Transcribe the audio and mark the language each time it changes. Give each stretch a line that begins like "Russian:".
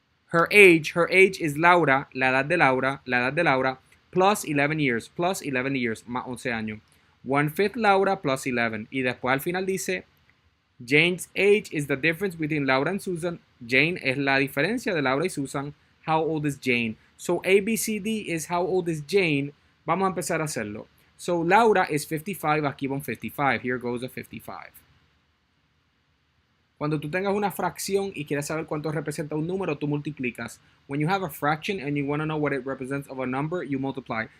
English: Her age is Laura,
Spanish: la edad de Laura,
English: plus 11 years,
Spanish: más 11 años.
English: 1/5 Laura plus 11.
Spanish: Y después al final dice,
English: Jane's age is the difference between Laura and Susan.
Spanish: Jane es la diferencia de Laura y Susan.
English: How old is Jane? So ABCD is how old is Jane.
Spanish: Vamos a empezar a hacerlo.
English: So Laura is 55,
Spanish: aquí va un 55.
English: Here goes a 55.
Spanish: Cuando tú tengas una fracción y quieres saber cuánto representa un número, tú multiplicas.
English: When you have a fraction and you want to know what it represents of a number, you multiply.